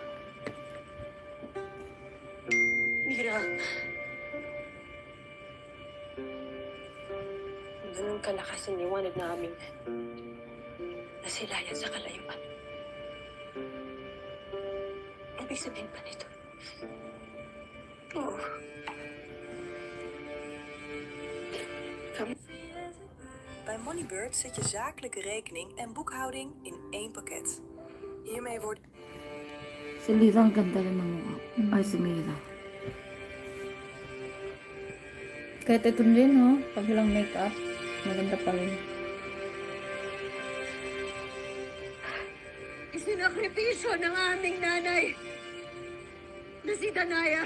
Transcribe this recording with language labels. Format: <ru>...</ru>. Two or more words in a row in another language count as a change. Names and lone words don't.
<tl>Mira. Ganun kalakas ang liwanag na aming nasilayan sa kalayuan. Ibig sabihin pa nito. Oh.</tl> <nl>Bij Moneybird zet je zakelijke rekening en boekhouding in één pakket. Hiermee wordt...</nl> <tl>Si Lira, ang ganda rin ng mukha. Ay, si Mira. Kahit ito din, no? Pag walang makeup, maganda pa rin. Isinakripisyo ng aming nanay na si Danaya.</tl>